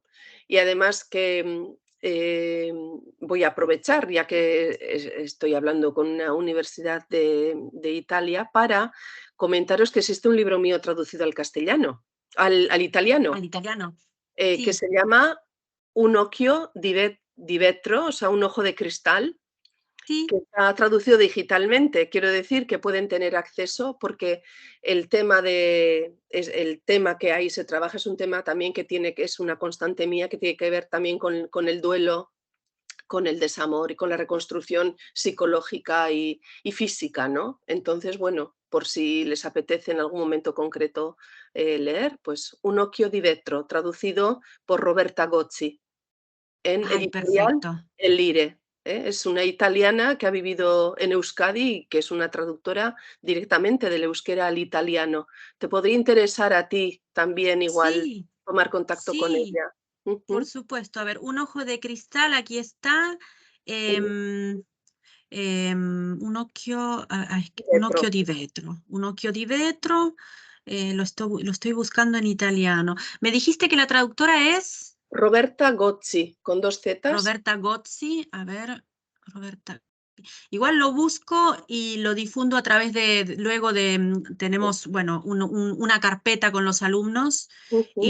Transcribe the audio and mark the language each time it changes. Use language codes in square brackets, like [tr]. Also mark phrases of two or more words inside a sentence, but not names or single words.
[es] Y además que voy a aprovechar, ya que estoy hablando con una universidad de Italia, para comentaros que existe un libro mío traducido al castellano, al italiano, Al italiano. que Sí. se llama Un occhio di vetro, o sea, un ojo de cristal, Sí. que está traducido digitalmente. Quiero decir que pueden tener acceso porque el tema que ahí se trabaja es un tema también que es una constante mía, que tiene que ver también con el duelo, con el desamor y con la reconstrucción psicológica y física, ¿no? Entonces, bueno, por si les apetece en algún momento concreto leer, pues Un occhio di vetro, traducido por Roberta Gozzi, en Ay, editorial perfecto. El Lire. Es una italiana que ha vivido en Euskadi y que es una traductora directamente del euskera al italiano. Te podría interesar a ti también igual Sí, tomar contacto con sí, ella. por Ujú. supuesto. A ver, un ojo de cristal, aquí está. Em, un occhio Retro. di vetro. Un occhio di vetro. Lo estoy buscando en italiano. Me dijiste que la traductora es Roberta Gozzi, con 2 zetas. Roberta Gozzi. A ver, Roberta. Igual lo busco y lo difundo a través luego tenemos, bueno, una carpeta con los alumnos y